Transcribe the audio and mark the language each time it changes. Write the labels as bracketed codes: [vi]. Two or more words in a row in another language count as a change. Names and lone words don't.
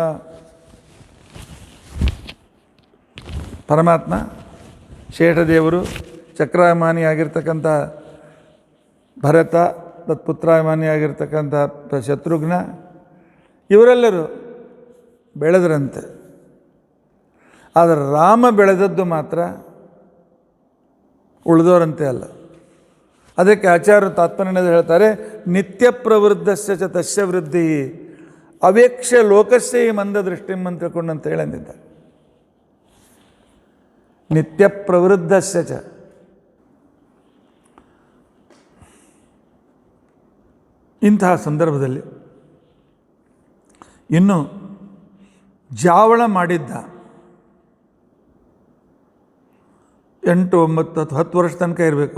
[kn] ಪರಮಾತ್ಮ ಶೇಷದೇವರು, ಚಕ್ರಾಭಿಮಾನಿಯಾಗಿರ್ತಕ್ಕಂಥ ಭರತ, ತತ್ಪುತ್ರಾಭಿಮಾನಿಯಾಗಿರ್ತಕ್ಕಂಥ ಶತ್ರುಘ್ನ, ಇವರೆಲ್ಲರೂ ಬೆಳೆದರಂತೆ. ಆದರೆ ರಾಮ ಬೆಳೆದದ್ದು ಮಾತ್ರ ಉಳಿದವರಂತೆ ಅಲ್ಲ. ಅದಕ್ಕೆ ಆಚಾರ್ಯರು ತಾತ್ಪರ್ಯದಲ್ಲಿ ಹೇಳ್ತಾರೆ, [sa] ನಿತ್ಯ ಪ್ರವೃದ್ಧಸ್ಯ ಚ ತಸ್ಯ ವೃದ್ಧಿ ಅವೇಕ್ಷ್ಯ ಲೋಕಸ್ಯ ಈ ಮಂದ ದೃಷ್ಟಿಂ [kn] ಅಂತ ತಿಳ್ಕೊಂಡು ಅಂತ ಹೇಳಂದಿದ್ದಾರೆ. [sa] ನಿತ್ಯ ಪ್ರವೃದ್ಧಸ್ಯ ಚ, [kn] ಇಂತಹ ಸಂದರ್ಭದಲ್ಲಿ ಇನ್ನು ಜಾವಳ ಮಾಡಿದ್ದ 8, 9, 10 ವರ್ಷ ತನಕ ಇರಬೇಕು.